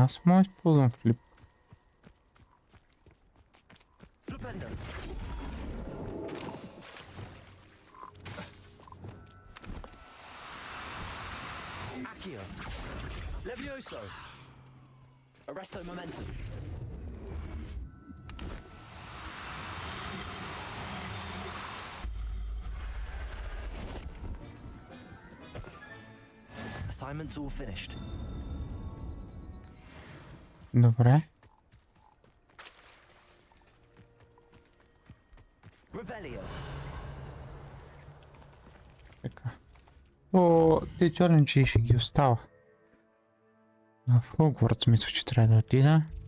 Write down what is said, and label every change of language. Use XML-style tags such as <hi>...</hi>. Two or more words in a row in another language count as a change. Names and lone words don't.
<bg>Аз мога да използвам флип.</bg> <la>Flipendo. Accio. Levioso. Arresto momentum.</la> <en>Assignment's all finished.</en> <bg>Добре.</bg> <la>Revelio.</la> <bg>Така. О, те чаленджи ще ги остава. В Хогвартс мисля, че трябва да отида.</bg>